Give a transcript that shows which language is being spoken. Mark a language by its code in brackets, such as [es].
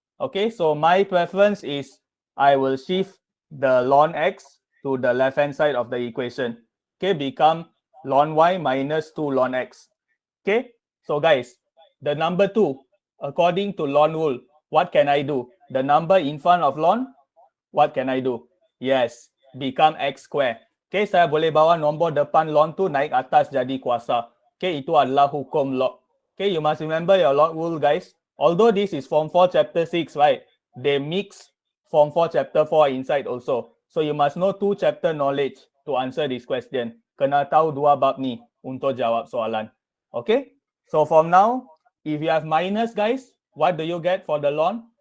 [en] Okay, so my preference is I will shift the ln x to the left hand side of the equation. Okay, become ln y minus 2 ln x. Okay, so guys, the number 2, according to ln rule, what can I do? The number in front of ln, what can I do? Yes, become x square. [ms] Okay, saya boleh bawa nombor depan ln tu naik atas jadi kuasa. Okay, itu adalah hukum log. [en] Okay, you must remember your log rule guys. Although this is Form 4 Chapter 6, right? They mix Form 4 Chapter 4 inside also. So you must know 2 chapter knowledge to answer this question. [ms] Kena tahu 2 bab ni untuk jawab soalan. Okay? [en] So from now, if you have minus guys, what do you get for the ln?